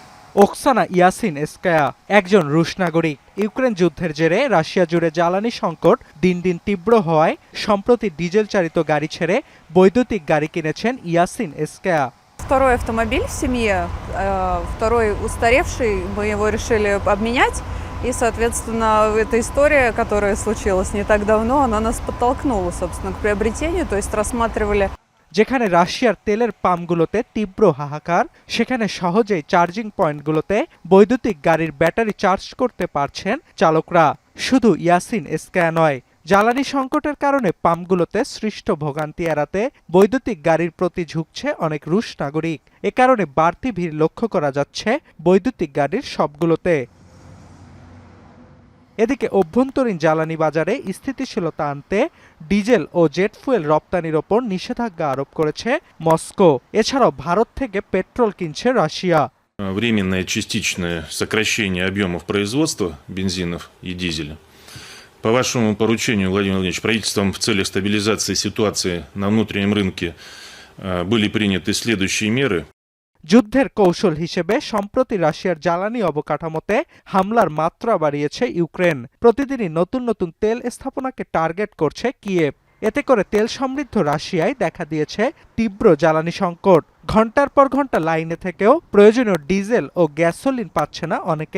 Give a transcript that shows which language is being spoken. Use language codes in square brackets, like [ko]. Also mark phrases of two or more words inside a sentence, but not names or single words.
[bn] ওকসানা ইয়াসিনস্কায়া একজন রুশ নাগরিক। ইউক্রেন যুদ্ধের জেরে রাশিয়া জুড়ে জ্বালানি সংকট দিন দিন তীব্র হওয়ায় সম্প্রতি ডিজেল চালিত গাড়ি ছেড়ে বৈদ্যুতিক গাড়ি কিনেছেন ইয়াসিনস্কায়া। [ru] Второй автомобиль в семье, второй устаревший, мы его решили обменять. И, соответственно, эта история, которая случилась не так давно, она нас подтолкнула, собственно, к приобретению. То есть рассматривали. [bn] যেখানে রাশিয়ার তেলের পাম্পগুলোতে তীব্র হাহাকার, সেখানে সহজেই চার্জিং পয়েন্টগুলোতে বৈদ্যুতিক গাড়ির ব্যাটারি চার্জ করতে পারছেন চালকরা। শুধু ইয়াসিনস্কায়া নয়, জ্বালানি সংকটের কারণে পাম্পগুলোতে সৃষ্ট ভোগান্তি এড়াতে বৈদ্যুতিক গাড়ির প্রতি ঝুঁকছে অনেক রুশ নাগরিক। এ কারণে বাড়তি ভিড় লক্ষ্য করা যাচ্ছে বৈদ্যুতিক গাড়ির শপগুলোতে। এদিকে অভ্যন্তরীণ জ্বালানি বাজারে স্থিতিশীলতা আনতে ডিজেল ও [en] jet fuel [bn] রপ্তানির ওপর নিষেধাজ্ঞা আরোপ করেছে মস্কো। এছাড়াও ভারত থেকে পেট্রোল কিনছে রাশিয়া। [ru] Временное частичное сокращение объемов производства бензинов и дизеля. По вашему поручению, Владимир Владимирович, правительством в целях стабилизации ситуации на внутреннем рынке были приняты следующие меры. [bn] যুদ্ধের কৌশল হিসেবে সম্প্রতি রাশিয়ার জ্বালানি অবকাঠামোতে হামলার মাত্রা বাড়িয়েছে ইউক্রেন। প্রতিদিনই নতুন নতুন তেল স্থাপনাকে টার্গেট করছে কিয়েভ। এতে করে তেল সমৃদ্ধ রাশিয়ায় দেখা দিয়েছে তীব্র জ্বালানি সংকট। ঘন্টার পর ঘন্টা লাইনে থেকেও প্রয়োজনীয় ডিজেল ও গ্যাসোলিন পাচ্ছে না অনেকে।